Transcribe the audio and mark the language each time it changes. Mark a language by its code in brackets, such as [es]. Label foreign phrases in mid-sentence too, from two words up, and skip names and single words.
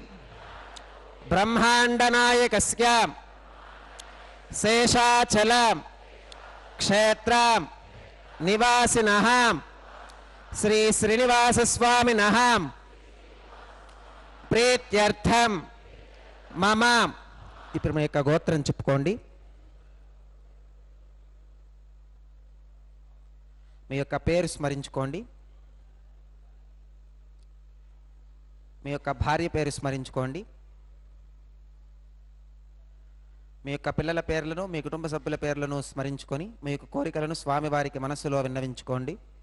[sa] ब्रह्मांडनायकस्य शेषाचल क्षेत्र निवासिनः श्री श्रीनिवास स्वामिनः प्रीत्यर्थम मम [te] ఇప్పుడు మీ యొక్క గోత్రం చెప్పుకోండి. మీ యొక్క పేరు స్మరించుకోండి. మీ యొక్క భార్య పేరు స్మరించుకోండి. మీ యొక్క పిల్లల పేర్లను మీ కుటుంబ సభ్యుల పేర్లను స్మరించుకొని మీ యొక్క కోరికలను స్వామివారికి మనస్సులో విన్నవించుకోండి.